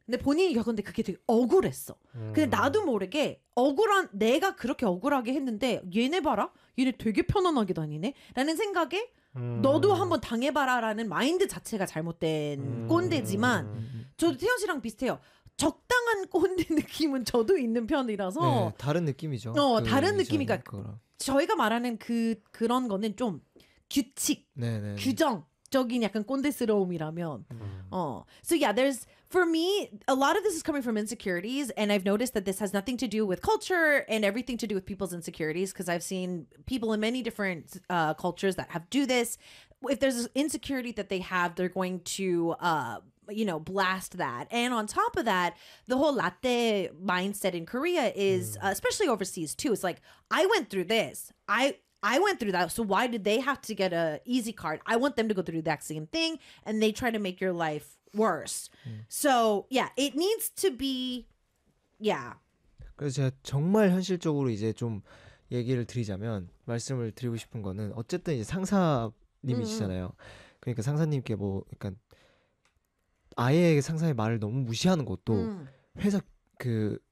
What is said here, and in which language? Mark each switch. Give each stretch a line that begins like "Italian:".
Korean: 근데 본인이 겪었는데 그게 되게 억울했어. 근데 나도 모르게, 내가 그렇게 억울하게 했는데, 얘네 봐라? 얘네 되게 편안하게 다니네? 라는 생각에, 너도 한번 당해봐라라는 마인드 자체가 잘못된 꼰대지만, 저도 태연 씨랑 비슷해요. 적당한 꼰대 느낌은 저도 있는 편이라서, 네, 다른 느낌이죠. 다른 이전 느낌이니까, 거랑. 저희가 말하는 그런 거는 좀 규칙, 규정적인 약간 꼰대스러움이라면,
English: So yeah, for me, a lot of this is coming from insecurities, and I've noticed that this has nothing to do with culture and everything to do with people's insecurities, because I've seen people in many different cultures that have do this. If there's an insecurity that they have, they're going to blast that. And on top of that, the whole latte mindset in Korea is especially overseas too. It's like, I went through this. I went through that, so why did they have to get a easy card? I want them to go through that same thing, and they try to make your life worse. So, yeah, it needs to be, yeah.
Korean: 그래서 제가 정말 현실적으로 이제 좀 얘기를 드리자면, 말씀을 드리고 싶은 거는, 어쨌든 이제 상사님이시잖아요. 그러니까 상사님께 뭐, 약간, 아예 상사의 말을 너무 무시하는 것도, 회사 그,